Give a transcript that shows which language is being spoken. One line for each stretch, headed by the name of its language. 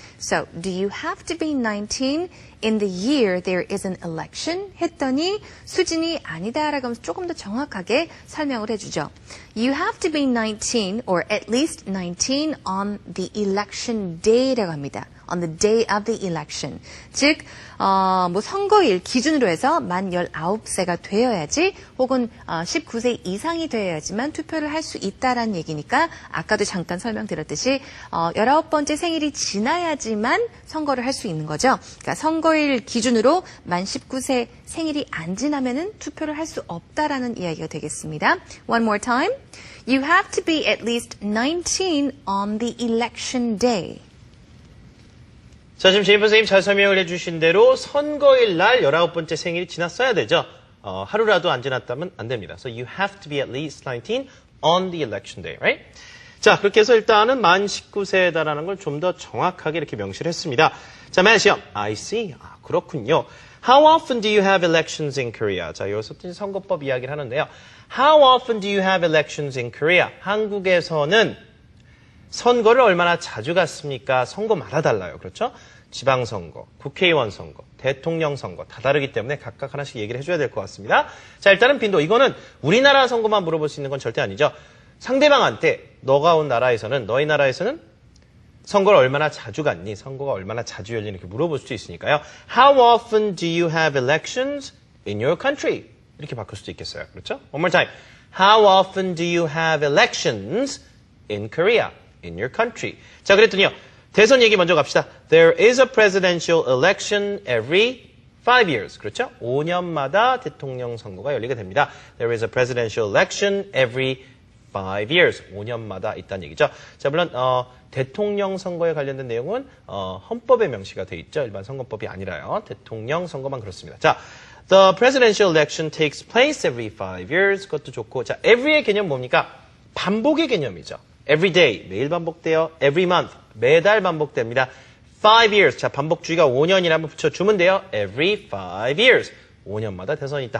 English: So, do you have to be 19 in the year there is an election?
Korean: 했더니 수진이 아니다라고 하면서 조금 더 정확하게 설명을 해주죠.
English: You have to be 19 or at least 19 on the election day
Korean: 라고 합니다.
English: On the day of the election.
Korean: 즉, 선거일 기준으로 해서 만 19세가 되어야지 혹은 19세 이상이 되어야지만 투표를 할 수 있다라는 얘기니까 아까도 잠깐 설명드렸듯이 19번째 생일이 지나야지만 선거를 할 수 있는 거죠. 그러니까 선거일 기준으로 만 19세 생일이 안 지나면은 투표를 할 수 없다라는 이야기가 되겠습니다.
English: One more time. You have to be at least 19 on the election day.
Korean: 자, 지금 제임 선생님 잘 설명을 해주신 대로 선거일 날 19번째 생일이 지났어야 되죠. 하루라도 안 지났다면 안 됩니다.
English: So you have to be at least 19 on the election day, right?
Korean: 자, 그렇게 해서 일단은 만 19세다라는 걸 좀 더 정확하게 이렇게 명시를 했습니다. 자, 맨 시험.
English: I see.
Korean: 그렇군요.
English: How often do you have elections in Korea?
Korean: 자, 여기서부터 선거법 이야기를 하는데요.
English: How often do you have elections in Korea?
Korean: 한국에서는 선거를 얼마나 자주 갔습니까? 선거마다 달라요. 그렇죠? 지방선거, 국회의원 선거, 대통령 선거 다 다르기 때문에 각각 하나씩 얘기를 해줘야 될 것 같습니다. 자, 일단은 빈도. 이거는 우리나라 선거만 물어볼 수 있는 건 절대 아니죠. 상대방한테 너가 온 나라에서는, 너희 나라에서는 선거를 얼마나 자주 갔니? 선거가 얼마나 자주 열리니? 이렇게 물어볼 수도 있으니까요.
English: How often do you have elections in your country?
Korean: 이렇게 바꿀 수도 있겠어요. 그렇죠?
English: One more time. How often do you have elections in Korea? In your country.
Korean: 자, 그랬더니요. 대선 얘기 먼저 갑시다.
English: There is a presidential election every 5 years.
Korean: 그렇죠? 5년마다 대통령 선거가 열리게 됩니다.
English: There is a presidential election every 5 years.
Korean: 5년마다 있다는 얘기죠. 자, 물론 대통령 선거에 관련된 내용은 헌법에 명시가 돼 있죠. 일반 선거법이 아니라요. 대통령 선거만 그렇습니다.
English: 자, the presidential election takes place every 5 years.
Korean: 그것도 좋고. 자, every의 개념 뭡니까? 반복의 개념이죠.
English: Every day,
Korean: 매일 반복돼요.
English: Every month,
Korean: 매달 반복됩니다. 5 years, 자, 반복주기가 5년이라 한번 붙여주면 돼요.
English: Every 5 years,
Korean: 5년마다 대선이 있다.